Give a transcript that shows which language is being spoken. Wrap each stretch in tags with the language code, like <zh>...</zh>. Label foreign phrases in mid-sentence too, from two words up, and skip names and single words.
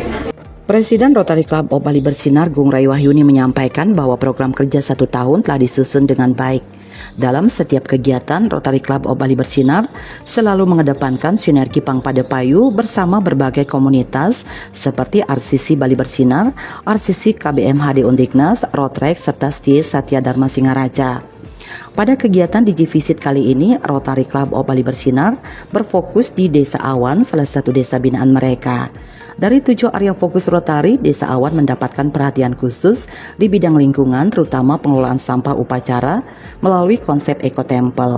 <id>Presiden Rotary Club of Bali Bersinar Gung Rai Wahyuni menyampaikan bahwa program kerja 1 tahun telah disusun dengan baik. Dalam setiap kegiatan, Rotary Club of Bali Bersinar selalu mengedepankan sinergi Pangpada Payu bersama berbagai komunitas seperti RCC Bali Bersinar, RCC KBMHD Undiknas, Rotrek, serta STIE Satya Dharma Singaraja. Pada kegiatan Digivisit kali ini, Rotary Club of Bali Bersinar berfokus di Desa Awan, salah satu desa binaan mereka. Dari 7 area fokus Rotary, Desa Awan mendapatkan perhatian khusus di bidang lingkungan, terutama pengelolaan sampah upacara melalui konsep ekotempel.</id>